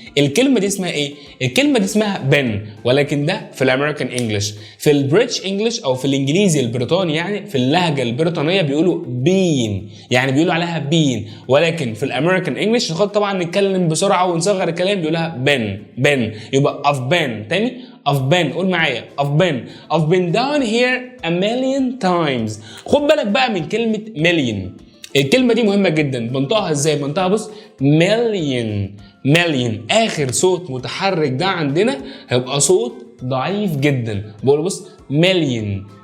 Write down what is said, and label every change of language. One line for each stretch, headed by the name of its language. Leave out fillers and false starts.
Arabic: الكلمة دي اسمها ايه؟ الكلمة دي اسمها been، ولكن ده في الامريكان انجلش. في البريتش انجلش او في الانجليزي البريطاني، يعني في اللهجة البريطانية بيقولوا been، يعني بيقولوا عليها been، ولكن في الامريكان انجلش ناخد طبعا نتكلم بسرعة ونصغر الكلام بيقولها been. يبقى
English: I've been.
Arabic: تاني
English: I've been،
Arabic: قول معايا
English: I've been down here a million times.
Arabic: خد بالك بقى من كلمة million. الكلمة دي مهمة جدا، بنطقها ازاي؟ بنطقها بص million. اخر صوت متحرك ده عندنا هيبقى صوت ضعيف جدا، بقول بص million.